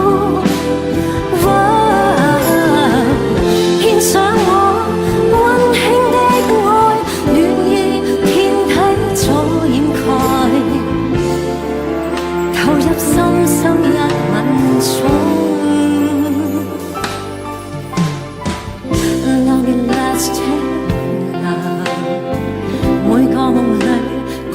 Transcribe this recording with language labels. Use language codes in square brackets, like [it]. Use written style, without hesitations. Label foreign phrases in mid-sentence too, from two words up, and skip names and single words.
[yue] 獻上我溫馨的愛，暖意遍體早掩蓋，投入深深一吻中。 [en] Long and lasting love， [yue] 每個夢裏